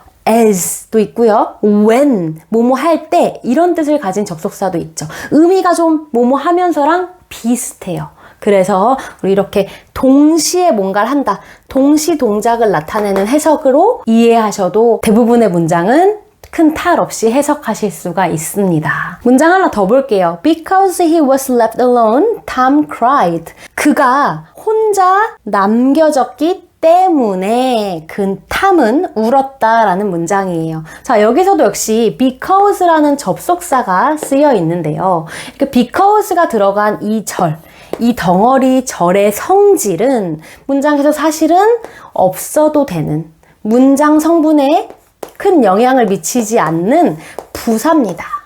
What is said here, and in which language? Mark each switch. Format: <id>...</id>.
<ko>as도 있고요. when, 뭐뭐 할 때 이런 뜻을 가진 접속사도 있죠. 의미가 좀 뭐뭐 하면서랑 비슷해요. 그래서 우리 이렇게 동시에 뭔가를 한다. 동시 동작을 나타내는 해석으로 이해하셔도 대부분의 문장은 큰 탈 없이 해석하실 수가 있습니다. 문장 하나 더 볼게요.</ko> <en>Because he was left alone, Tom cried.</en> <ko>그가 혼자 남겨졌기 때문에 탐은 울었다라는 문장이에요. 자, 여기서도 역시 because라는 접속사가 쓰여 있는데요. 이렇게 because가 들어간 이 절, 이 덩어리 절의 성질은 문장에서 사실은 없어도 되는 문장 성분에 큰 영향을 미치지 않는 부사입니다.</ko>